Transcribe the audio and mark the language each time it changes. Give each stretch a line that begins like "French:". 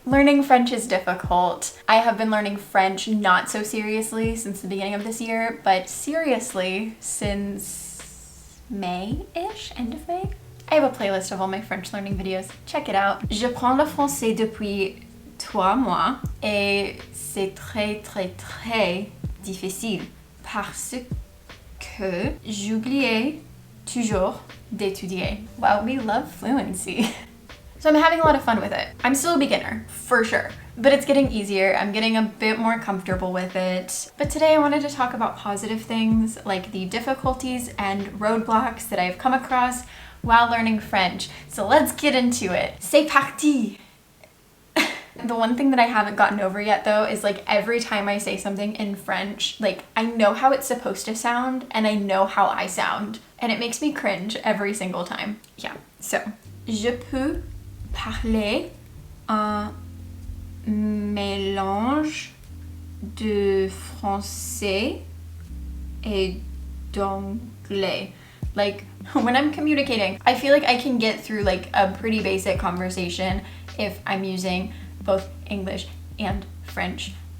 English: Learning French is difficult. I have been learning French not so seriously since the beginning of this year, but seriously since May-ish, end of May. I have a playlist of all my French learning videos. Check it out.
French: Je prends le français depuis 3 mois et c'est très difficile parce que j'oubliais toujours d'étudier.
English: Wow, we love fluency. So I'm having a lot of fun with it. I'm still a beginner, for sure, but it's getting easier. I'm getting a bit more comfortable with it. But today I wanted to talk about positive things like the difficulties and roadblocks that I've come across while learning French. So let's get into it.
French: C'est parti!
English: The one thing that I haven't gotten over yet though is like every time I say something in French, like I know how it's supposed to sound and I know how I sound. And it makes me cringe every single time. Yeah, so.
French: Je peux parler un mélange de français et d'anglais.
English: Like when I'm communicating, I feel like I can get through like a pretty basic conversation if I'm using both English and French.